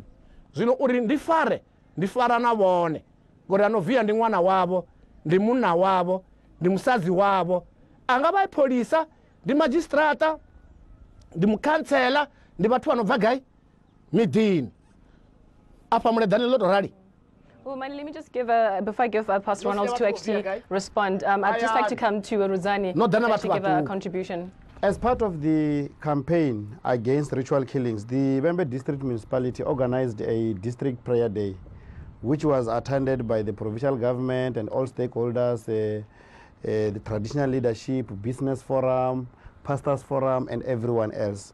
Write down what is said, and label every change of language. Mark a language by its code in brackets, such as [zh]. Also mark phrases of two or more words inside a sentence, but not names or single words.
[ve] Zwino uri ndi fara na vhone ngori ano via ndi ṅwana wavho ndi munna wavho ndi musadzi wavho a nga vha pholisa ndi magistrata ndi mukhantsela ndi vhathu vha no bva gai miḓini afha muleḓani ḽo tou rali. [en] Well, Mani, let me just give before I give Pastor Ronald to actually respond, I'd just like to come to Ruzani to actually give a contribution. As part of the campaign against ritual killings, the Bembe District Municipality organized a district prayer day, which was attended by the provincial government and all stakeholders, the traditional leadership, business forum, pastors forum, and everyone else.